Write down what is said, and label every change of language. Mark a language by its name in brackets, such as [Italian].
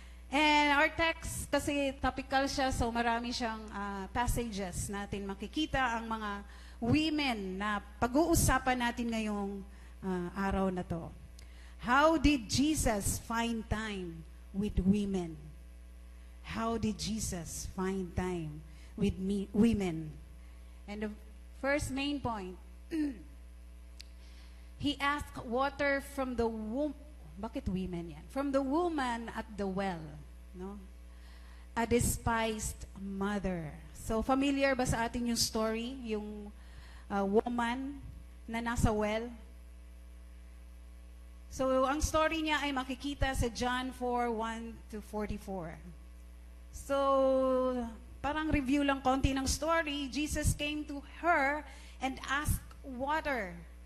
[English] And our text, [Filipino] kasi topical siya, so marami siyang passages natin makikita ang mga women na pag-uusapan natin ngayong araw na to. [English] How did Jesus find time with women? How did Jesus find time with women? And the first main point, He asked water from the womb. [Filipino] Bakit women yan? [English] From the woman at the well. No? A despised mother. [Filipino] So, familiar ba sa atin yung story? Yung woman na nasa well? So, ang story niya ay makikita sa John 4:1-44. [English] So, [Filipino] parang review lang konti ng story. [English] Jesus came to her and asked water.